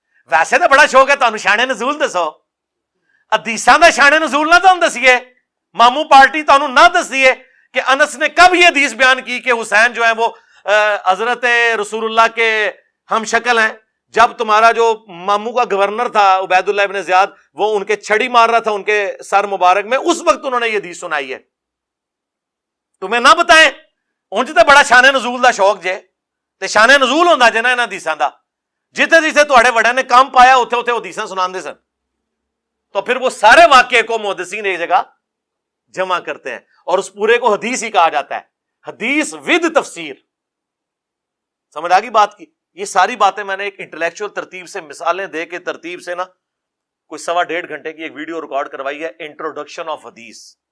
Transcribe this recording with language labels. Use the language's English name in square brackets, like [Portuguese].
[Punjabi] ویسے تو بڑا شوق ہے تانوں شان نزول دسو, حدیثاں دا شان نزول نہ تانوں دسیے, ماموں پارٹی تانوں نہ دسیے [Urdu] کہ انس نے کب یہ حدیث بیان کی کہ حسین جو ہے وہ حضرت رسول اللہ کے ہم شکل ہیں. جب تمہارا جو ماموں کا گورنر تھا عبید اللہ ابن زیاد, وہ ان کے چھڑی مار رہا تھا ان کے سر مبارک میں, اس وقت انہوں نے یہ حدیث سنائی ہے. تمہیں نہ بتائیں [Punjabi] انج تے بڑا شان نزول دا شوق جے, تے شان نزول ہوندا جے نا انہاں حدیثاں دا, جتھے جتھے تہاڈے وڈیاں نے کام پایا اوتھے اوتھے حدیثاں سناندے سن. [Urdu] تو پھر وہ سارے واقعے کو محدثین ایک جگہ جمع کرتے ہیں اور اس پورے کو حدیث ہی کہا جاتا ہے, حدیث ود تفسیر. سمجھ آ گئی بات کی؟ یہ ساری باتیں میں نے ایک انٹلیکچوئل ترتیب سے مثالیں دے کے ترتیب سے نا کوئی 1.5 گھنٹے کی ایک ویڈیو ریکارڈ کروائی ہے, انٹروڈکشن آف حدیث.